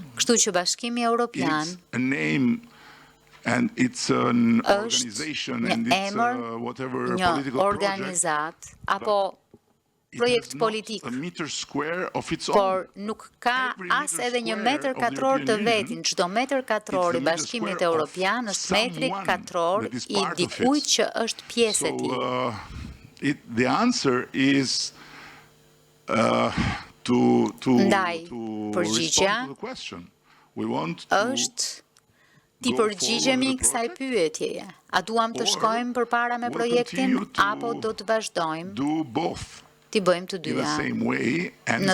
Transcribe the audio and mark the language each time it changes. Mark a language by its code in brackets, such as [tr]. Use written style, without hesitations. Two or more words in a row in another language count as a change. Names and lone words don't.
[sq] Kështu që Bashkimi Evropian është një emër, një organizat, apo projekt politik, por nuk ka as edhe një metër katror të vetin. Çdo metër katror i Bashkimit Evropian është metri katror i dikujt që është pjesë e tij. [en] The answer is [sq] Ndaj, përgjigja është ti përgjigjemi kësaj pyetjeje. A duam të shkojmë përpara me projektin, apo do të vazhdojmë ti bëjmë të dyja në